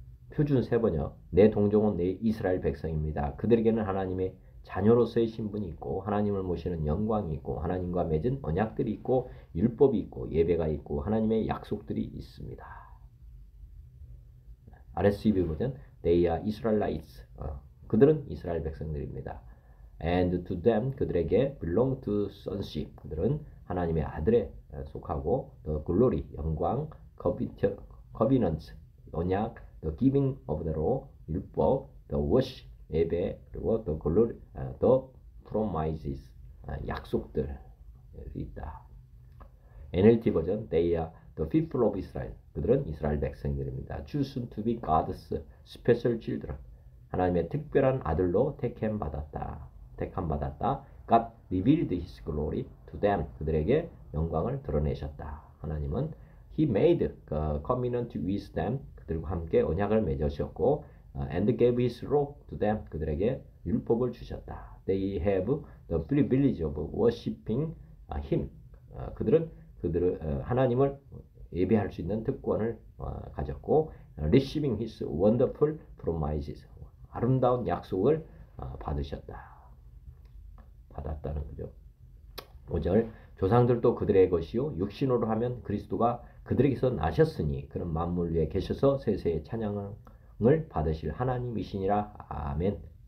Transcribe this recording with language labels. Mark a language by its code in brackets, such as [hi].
[ko] 표준 세번역 내 동족은 내 이스라엘 백성입니다. 그들에게는 하나님의 자녀로서의 신분이 있고 하나님을 모시는 영광이 있고 하나님과 맺은 언약들이 있고 율법이 있고 예배가 있고 하나님의 약속들이 있습니다. [en] RSV 버전 They are Israelites. [ko] 그들은 이스라엘 백성들입니다. [en] And to them 그들에게 belong to sonship. [ko] 그들은 하나님의 아들에 속하고 [en] the glory 영광, covenant 언약, the giving of the law 율법, the worship 예배 그리고 the glory, the promises [ko] 약속들이 있다. [en] NLT 버전 They are the people of Israel. [ko] 그들은 이스라엘 백성들입니다. [en] Chosen to be God's special children. [ko] 하나님의 특별한 아들로 택함 받았다. [en] God revealed His glory to them. [ko] 그들에게 영광을 드러내셨다. [en] 하나님은 He made a covenant with them. [ko] 그들과 함께 언약을 맺으셨고 [en] and gave His law to them. [ko] 그들에게 율법을 주셨다. [en] They have the privilege of worshiping Him. [ko] 그들은 하나님을 예배할 수 있는 특권을 가졌고 [en] receiving His wonderful promises. [ko] 아름다운 약속을 받았다는 거죠. 5절 조상들도 그들의 것이요 육신으로 하면 그리스도가 그들에게서 나셨으니 그런 만물 위에 계셔서 세세의 찬양을 받으실 하나님이시니라. 아멘.